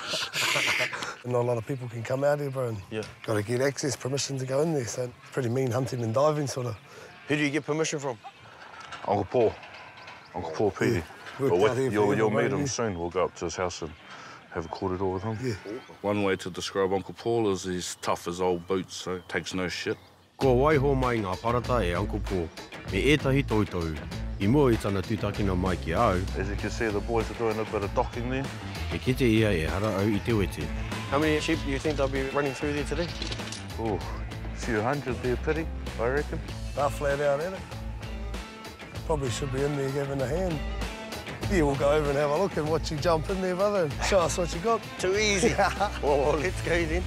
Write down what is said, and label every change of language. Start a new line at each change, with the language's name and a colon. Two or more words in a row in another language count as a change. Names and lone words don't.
English: Not a lot of people can come out here, bro, and got to get access, permission to go in there, so it's pretty mean hunting and diving, sort of. Who do you get permission from? Uncle Paul Piri. You'll meet him soon. We'll go up to his house and have a corridor with him. Yeah. One way to describe Uncle Paul is he's tough as old boots, so takes no shit.
Māori: Ko waiho mai ngā parata e Uncle Paul, me ētahi toutau, I mua I tana tūtakina mai ki au.
English: As you can see, the boys are doing a bit of docking there.
Māori: Me kite ia e hara au I te wete.
English: How many sheep do you think they'll be running through there today? Oh, a few hundred there, Piri, I reckon. They're flat out at it. Probably should be in there giving a hand. Yeah, we'll go over and have a look and watch you jump in there, brother, and show us what you got. Too easy. Well, let's go then.